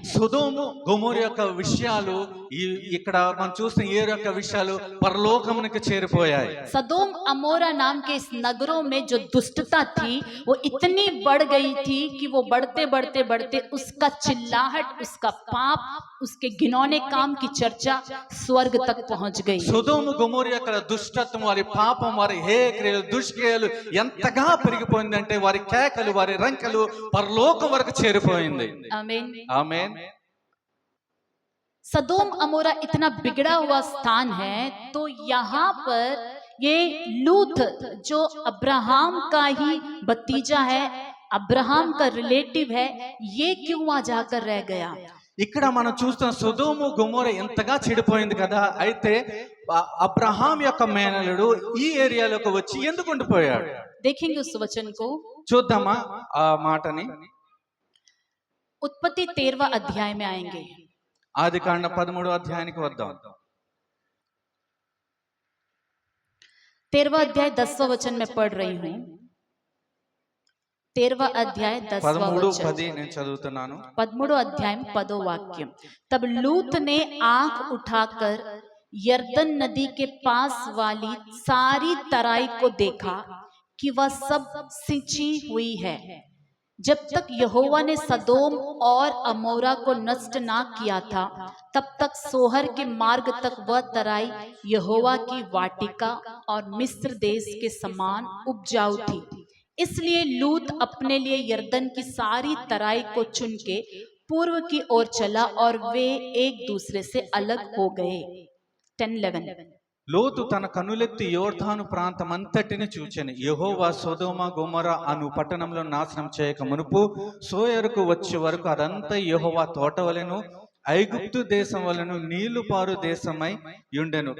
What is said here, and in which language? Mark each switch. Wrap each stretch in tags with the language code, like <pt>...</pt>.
<te>సొదొమ గొమొర యొక్క విషయాలు ఇక్కడ మనం చూసిన ఏ యొక్క విషయాలు పరలోకమునకు చేరిపోయాయి.</te> <hi>सदोम अमोरा नाम के इस नगरों में जो दुष्टता थी वो इतनी बढ़ गई थी कि वो बढ़ते बढ़ते बढ़ते उसका चिल्लाहट, उसका पाप, उसके घिनौने काम की चर्चा स्वर्ग तक पहुंच गई।</hi> <te>సొదొమ గొమొర యొక్క దుష్టత్వం, వారి పాపం, వారి హేయక్రియలు, దుష్క్రియలు ఎంతగా పెరిగిపోయిందంటే వారి కేకలు, వారి రంకెలు పరలోకం వరకు చేరిపోయింది.</te> <hi>आमीन।</hi> <te>ఆమేన్.</te> <hi>सदोम अमोरा इतना बिगड़ा हुआ स्थान है, तो यहाँ पर ये लूत जो अब्राहम का ही भतीजा है, अब्राहम का रिलेटिव है, ये क्यों वहां जाकर रह गया।</hi> <te>ఇక్కడ మనం చూస్తున్న సొదొమ గొమొర ఎంతగా చెడిపోయింది కదా. అయితే అబ్రహాం యొక్క మేనలుడు ఈ ఏరియాలోకి వచ్చి ఎందుకు ఉండిపోయాడు?</te> <hi>देखेंगे उस वचन को।</hi> <te>చూద్దామా ఆ మాటని.</te> <hi>उत्पत्ति 13वां अध्याय में आएंगे।</hi> <te>ఆదికాండ 13వ అధ్యాయానికి వద్దాం.</te> <hi>13वां अध्याय 10वां वचन में पढ़ रही हूँ। 13वां अध्याय 10वां 13:10 वचन।</hi> <te>నేను చదువుతున్నాను.</te> <hi>13वां अध्याय में पदों वाक्य। तब लूत ने आंख उठाकर यरदन नदी के पास वाली सारी तराई को देखा कि वह सब सिंची हुई है। जब तक यहोवा ने सदोम और अमोरा को नष्ट ना किया था, तब तक सोहर के मार्ग तक वह तराई यहोवा की वाटिका और मिस्र देश के समान उपजाऊ थी। इसलिए लूत अपने लिए यरदन की सारी तराई को चुन के पूर्व की ओर चला और वे एक दूसरे से अलग हो गए। 10:11</hi> <te>లోతు తన కన్నులెత్తి యోర్దాను ప్రాంతమంతటిని చూచెను. యెహోవా సొదొమ గొమొర అను పట్టణంలో నాశనం చేయక మునుపు సోయరుకు వచ్చే వరకు అదంతా యెహోవా తోటవలెను ఐగుప్తు దేశం వలెను నీళ్లు పారు దేశమై ఉండెను.</te>